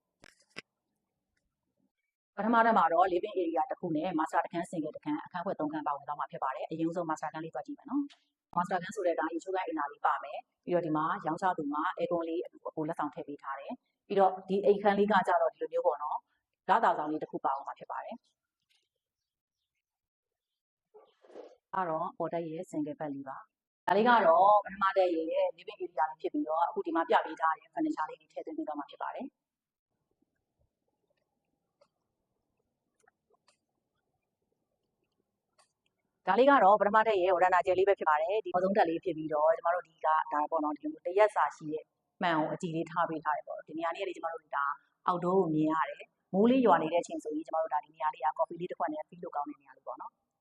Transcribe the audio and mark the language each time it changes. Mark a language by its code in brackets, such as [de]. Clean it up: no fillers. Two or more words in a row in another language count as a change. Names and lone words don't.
[my] ပထမတက်မှာတော့ [en] living area [my] တစ်ခုနဲ့ master တစ်ခန်း single တစ်ခန်းအခန်းခွဲ3ခန်းပါဝင်သွားမှာဖြစ်ပါတယ်အရင်ဆုံး master ခန်းလေးသွားကြည့်မယ်နော် master ခန်းဆိုတဲ့ဒါရေချိုးကဲအိမ်သားလေးပါမယ်ပြီးတော့ဒီမှာရောင်းချသူမှာ aircon လေးကိုလက်ဆောင်ထည့်ပေးထားတယ်ပြီးတော့ဒီအိမ်ခန်းလေးကကြတော့ဒီလိုမျိုးပေါ့နော်လာတာဆောင်လေးတစ်ခုပါအောင်မှာဖြစ်ပါတယ်အဲ့တော့ပေါ်တက်ရဲ့ [en] single bed [my] လေးပါဒါလေးကတော့ပထမတက်ရဲ့ [en] living area [my] လေးဖြစ်ပြီးတော့အခုဒီမှာပြပေးထားတဲ့ furniture လေးတွေထည့်သွင်းပေးတော့မှာဖြစ်ပါတယ် ဒါလေးကတော့ပထမတက်ရဲ့ order ကျယ်လေးပဲဖြစ်ပါတယ်ဒီနောက်ဆုံးတက်လေးဖြစ်ပြီးတော့ကျမတို့ဒီကဒါပေါ့နော်ဒီလိုတရက်စာရှိရဲ့မှန်အောင်အကြည့်လေးထားပေးထားတယ်ပေါ့ဒီနေရာလေးတွေကျမတို့ဒါအောက်တိုးကိုမြင်ရတယ်မိုးလေးရွာနေတဲ့အချိန်ဆိုရင်ကျမတို့ဒါဒီနေရာလေးက coffee လေးတစ်ခွက်နဲ့ feel လုပ်ကောင်းတဲ့နေရာလေးပေါ့နော်